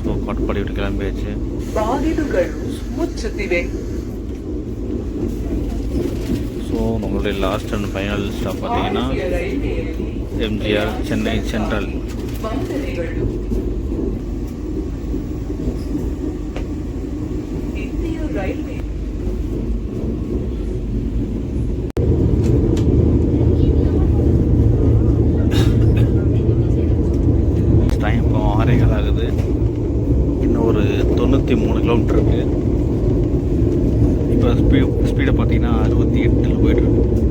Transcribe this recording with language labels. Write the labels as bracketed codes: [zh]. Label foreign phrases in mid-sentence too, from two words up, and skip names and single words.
[kn] ಪಟ್ಪಡಿ ಬಿಟ್ಟು [ta] கிளம்பியாச்சு. [kn] ಬಾಗಿಲುಗಳು ಮುಚ್ಚುತ್ತಿವೆ. [ta] ஸோ நம்மளுடைய [en] last and final stop [ta] பார்த்தீங்கன்னா எம்ஜிஆர் சென்னை சென்ட்ரல். [kn] ವಂದನೆಗಳು. ಇಂಡಿಯ ರೈಲ್ವೆ [ta] டைம் இப்போ 6:15 ஆகுது. இன்னும் ஒரு 93 கிலோமீட்டர் இருக்குது. இப்போ ஸ்பீடை பார்த்தீங்கன்னா 68 போயிட்டுருக்கு.